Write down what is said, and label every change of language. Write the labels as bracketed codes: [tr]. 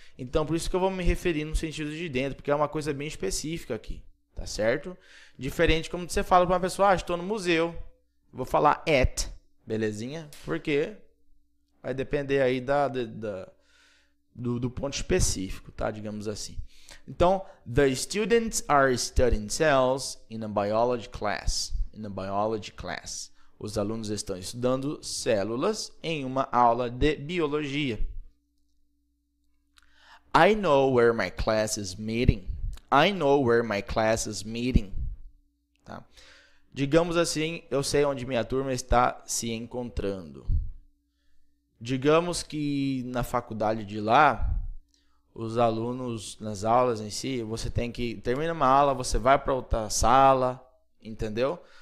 [pt] Então, por isso que eu vou me referir no sentido de dentro, porque é uma coisa bem específica aqui, tá certo? Diferente como você fala para uma pessoa, estou no museu, vou falar at, belezinha? Porque vai depender aí do ponto específico, tá? Digamos assim. Então, [en] the students are studying cells in a biology class. In a biology class. [pt] Os alunos estão estudando células em uma aula de biologia. [en] I know where my class is meeting. I know where my class is meeting. [pt] Tá? Digamos assim, eu sei onde minha turma está se encontrando. Digamos que na faculdade de lá, os alunos, nas aulas em si, você tem que, termina uma aula, você vai para outra sala, entendeu?